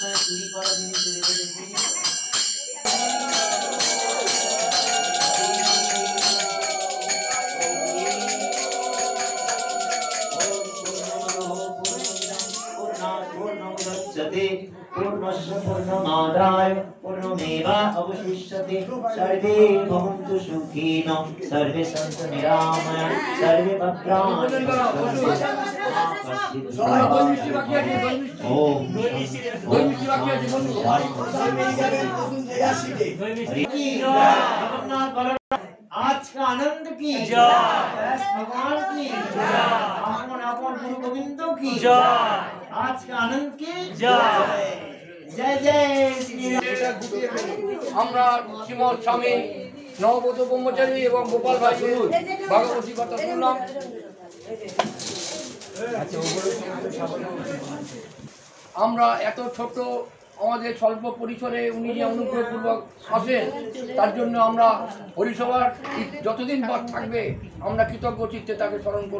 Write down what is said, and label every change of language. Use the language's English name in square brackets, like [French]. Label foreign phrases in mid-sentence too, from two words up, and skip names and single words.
[Bangla] চুরি করা জিনিস চুরি করে দিই। [Sanskrit] पूर्णस्य पूर्णमादाय पूर्णमेवावशिष्यते सर्वे भवन्तु सुखिनो सर्वे सन्तु निरामयाः सर्वे भद्राणि [Hindi] आज का आनंद की भगवान की अपन अपन गुरु गोविंद की आज का आनंद की जय जय श्री [Bangla] আমরা শ্রীমৎ স্বামী নবব্রত ব্রহ্মচারী এবং গোপাল ভাই ভাগবতী কথা শুনলাম। আমরা এত ছোট আমাদের স্বল্প পরিসরে উনি যে অনুগ্রহপূর্বক আসেন তার জন্য আমরা হরিসভার যতদিন পর থাকবে আমরা কৃতজ্ঞ চিত্তে তাকে স্মরণ করব।